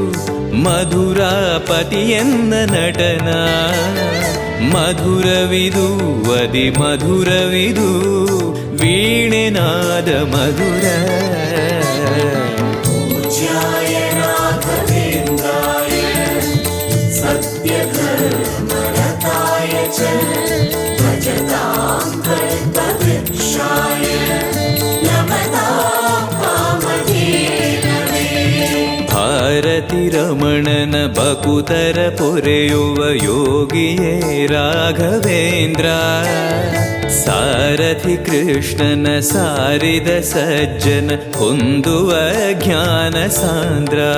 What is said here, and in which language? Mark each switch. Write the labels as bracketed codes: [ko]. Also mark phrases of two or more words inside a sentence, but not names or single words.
[kn] ಮಧುರಾಪತಿಯನ್ನ ನಟನ ಮಧುರವಿದು ವದಿ ಮಧುರವಿದು ವೀಣೆನಾದ ಮಧುರ [sa] पूज्याय राघवेन्द्राय सत्यधर्मरताय च भजतां कल्पवृक्षाय नमतां कामधेनवे। [kn] ಭಾರತಿ ರಮಣನ ಬಕುತರ ಪೊರೆಯುವ ಯೋಗಿಯೇ ರಾಘವೇಂದ್ರ ಸಾರಥಿ ಕೃಷ್ಣನ ಸಾರಿದ ಸಜ್ಜನ ಹೊಂದುವ ಜ್ಞಾನ ಸಾಂದ್ರ